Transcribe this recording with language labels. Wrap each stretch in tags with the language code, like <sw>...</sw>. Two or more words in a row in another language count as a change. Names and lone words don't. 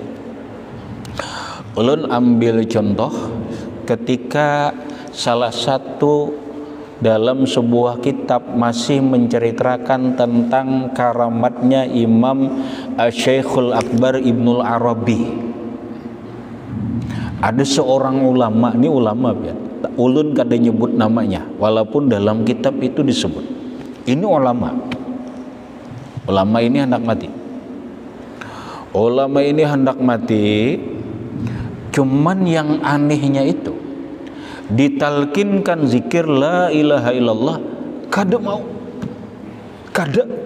<bjn>Ulun ambil contoh ketika salah satu dalam sebuah kitab masih menceritakan tentang karamatnya Imam Syekhul Akbar Ibnul Arabi.</bjn> <id>Ada seorang ulama, ini ulama ya,</id> <bjn>ulun kada nyebut namanya, walaupun dalam kitab itu disebut.</bjn> <id>Ini ulama. Ulama ini hendak mati. Ulama ini hendak mati.</id> <bjn>Cuman yang anehnya itu, ditalkinkan zikir</bjn> <ar>la ilaha illallah,</ar> <bjn>kada mau, kada.</bjn>